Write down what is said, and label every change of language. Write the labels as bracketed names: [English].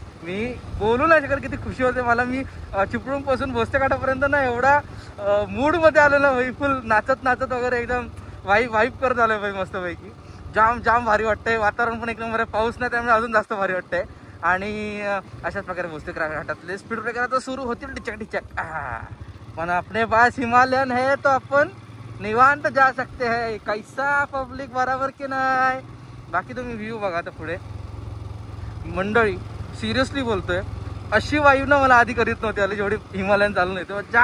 [Marathi] मी बोलू नाही शकत किती खुशी होते मला. मी चिपळूण पासून भोसले घाटापर्यंत ना एवढा मूड मध्ये आलेलो भाई. फुल नाचत नाचत वगैरे एकदम वाईप करत आलोय भाई मस्तपैकी. जाम भारी वाटतंय. वातावरण पण एकदम बरं. पाऊस नाही त्यामुळे अजून जास्त भारी वाटतंय. आणि अशाच प्रकारे भोसले घाटातले स्पीड ब्रेकर आता सुरू होतील टिचक. [Hindi] पण अपने पास हिमालयन है तो अपन निवांत जा सकते हैं. कैसा पब्लिक बराबर [Marathi] की नाही. बाकी तुम्ही व्ह्यू बघा आता पुढे. मंडळी सिरियसली बोलतोय, अशी वाईव ना मला आधी करीत नव्हती आली जेवढी हिमालयन चालू नाही तेव्हा.